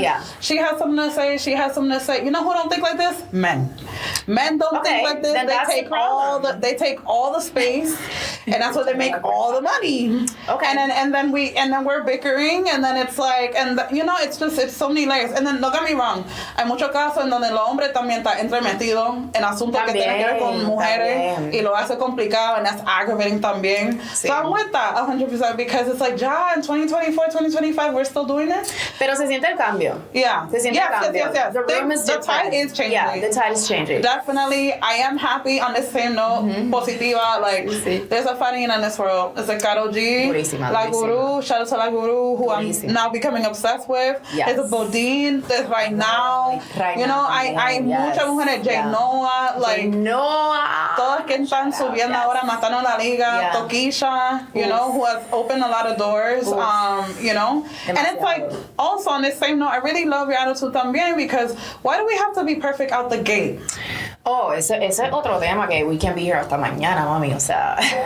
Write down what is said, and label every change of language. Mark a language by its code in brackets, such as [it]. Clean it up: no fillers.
[en] Yeah. She has something to say. She has something to say. You know who don't think like this? Men. Men don't think like this. They take all the space, and that's where they make all the money. Okay. And then we're bickering, and then it's like, you know, it's so many layers. And then, don't get me wrong, [es] hay muchos casos en donde el hombre también está entremetido en asuntos que tienen que ver con mujeres y lo hace complicado, [en] and that's aggravating [es] también. [en] Sí. So I'm with that 100% because it's like, in 2024, 2025, we're still doing this. [es] Pero se siente el cambio. [en] Yeah. [es] Se siente el cambio. [en] Yes. The tide is changing. Yeah, the tide is changing. Definitely, I am happy on the same note, positiva, like, there's a Farina in this world. It's a Karol G, La Guru, shout out to La Guru, who I'm now becoming obsessed with. Yes. There's a Bodine, there's right now. You know, [es] hay muchas mujeres, [en] Noah, like, [es] todas que están subiendo ahora, matando la liga, [en] Toquisha, you know, who has opened a lot of doors, you know. And it's like, also on this same note, I really love your attitude también, because why do we have to be perfect out the gate? [es] Oh, ese es otro tema que [en] we can be here [es] hasta mañana, mami, o sea.